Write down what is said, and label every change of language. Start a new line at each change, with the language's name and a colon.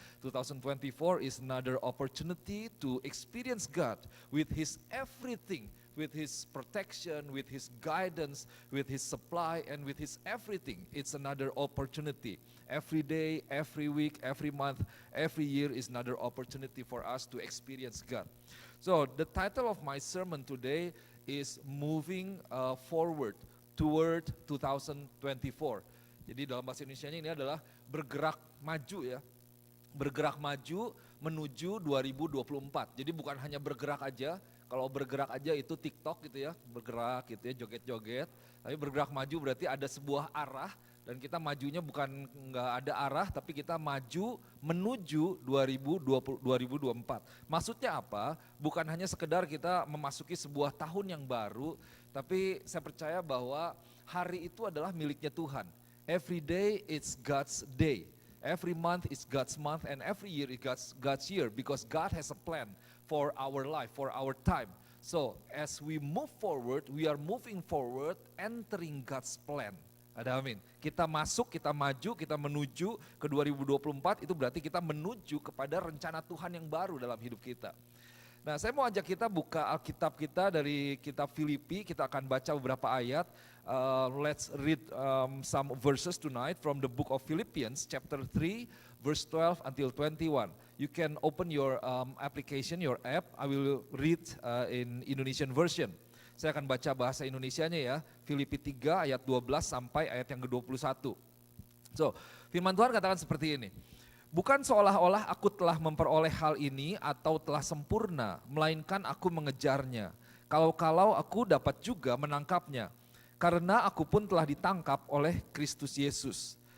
English: 2024 is another opportunity to experience God with His everything, with His protection, with His guidance, with His supply, and with His everything. It's another opportunity. Every day, every week, every month, every year is another opportunity for us to experience God. So the title of my sermon today is moving forward toward 2024.
Indonesian: Jadi dalam bahasa Indonesianya ini adalah bergerak maju ya. Bergerak maju menuju 2024. Jadi bukan hanya bergerak aja. Kalau bergerak aja itu TikTok gitu ya, bergerak gitu ya, joget-joget. Tapi bergerak maju berarti ada sebuah arah, dan kita majunya bukan nggak ada arah, tapi kita maju menuju 2024. Maksudnya apa? Bukan hanya sekedar kita memasuki sebuah tahun yang baru, tapi saya percaya bahwa hari itu adalah miliknya Tuhan.
English: Every day it's God's day. Every month is God's month, and every year is God's year, because God has a plan for our life, for our time. So as we move forward, we are moving forward, entering God's plan.
Indonesian: Ada amin. Kita masuk, kita maju, kita menuju ke 2024, itu berarti kita menuju kepada rencana Tuhan yang baru dalam hidup kita. Nah, saya mau ajak kita buka Alkitab kita dari kitab Filipi. Kita akan baca beberapa ayat.
English: Let's read some verses tonight from the book of Philippians chapter 3 verse 12 until 21. You can open your application, your app. I will read in Indonesian version.
Indonesian: Saya akan baca bahasa Indonesianya ya. Filipi 3 ayat 12 sampai ayat yang ke-21. So, firman Tuhan katakan seperti ini. Bukan seolah-olah aku telah memperoleh hal ini atau telah sempurna, melainkan aku mengejarnya. Kalau-kalau aku dapat juga menangkapnya, karena aku pun telah ditangkap oleh Kristus Yesus.